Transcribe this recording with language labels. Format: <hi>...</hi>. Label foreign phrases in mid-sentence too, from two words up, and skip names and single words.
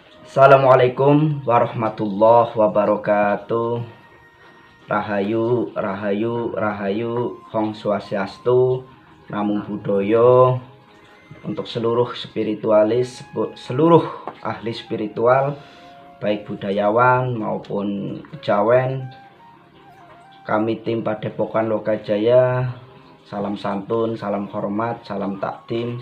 <ar>السلام عليكم ورحمة الله وبركاته.</ar> <jv>Rahayu, rahayu, rahayu, Hong Swastiastu,</jv> <pi>Namo Buddhaya.</pi> <id>Untuk seluruh spiritualis, seluruh ahli spiritual, baik budayawan maupun kejawen, kami tim Padepokan Lokajaya, salam santun, salam hormat, salam takdim.</id>